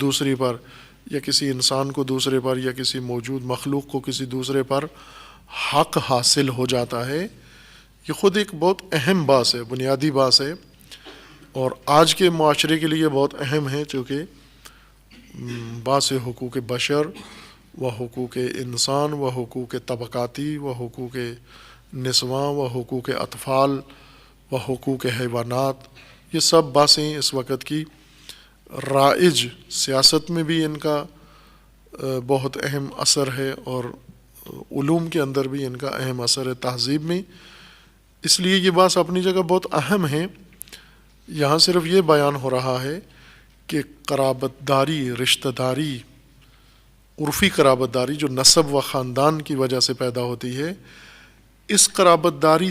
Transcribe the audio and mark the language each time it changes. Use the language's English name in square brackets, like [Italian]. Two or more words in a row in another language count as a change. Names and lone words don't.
[Urdu] دوسری پر یا کسی انسان کو دوسرے پر یا کسی موجود مخلوق کو کسی دوسرے پر حق حاصل ہو جاتا ہے، یہ خود ایک بہت اہم بات ہے، بنیادی بات ہے، اور آج کے معاشرے کے لیے بہت اہم ہے، چونکہ بعض حقوق بشر و حقوق انسان و حقوق طبقاتی و حقوق نسواں و حقوق اطفال و حقوق حیوانات، یہ سب باتیں اس وقت کی رائج سیاست میں بھی ان کا بہت اہم اثر ہے اور علوم کے اندر بھی ان کا اہم اثر ہے، تہذیب میں، اس لیے یہ بات اپنی جگہ بہت اہم ہے۔ یہاں صرف یہ بیان ہو رہا ہے کہ قرابت داری، رشتہ داری، عرفی قرابت داری جو نسب و خاندان کی وجہ سے پیدا ہوتی ہے، اس قرابت داری